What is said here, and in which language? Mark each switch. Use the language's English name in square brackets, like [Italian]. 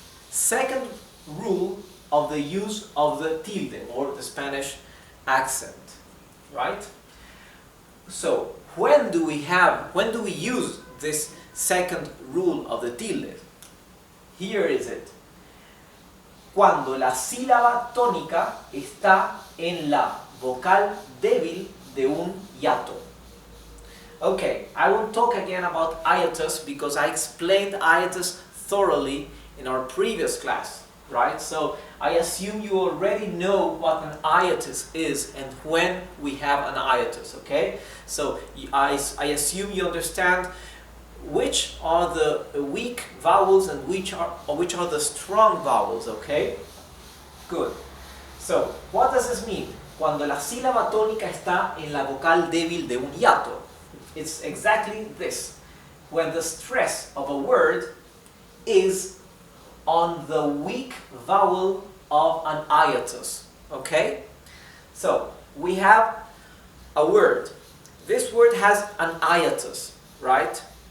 [English] Second rule of the use of the tilde, or the Spanish accent, right? So, when do we use this second rule of the tilde? Here is it. [Spanish] Cuando la sílaba tónica está en la vocal débil de un hiato. [English] Okay, I won't talk again about hiatus because I explained hiatus thoroughly in our previous class, right? So I assume you already know what an hiatus is and when we have an hiatus, okay? So I assume you understand which are the weak vowels and which are the strong vowels, okay? Good. So, what does this mean? [Spanish] Cuando la sílaba tónica está en la vocal débil de un hiato. [English] It's exactly this. When the stress of a word is on the weak vowel of an hiatus, okay? So, we have a word. This word has an hiatus, right?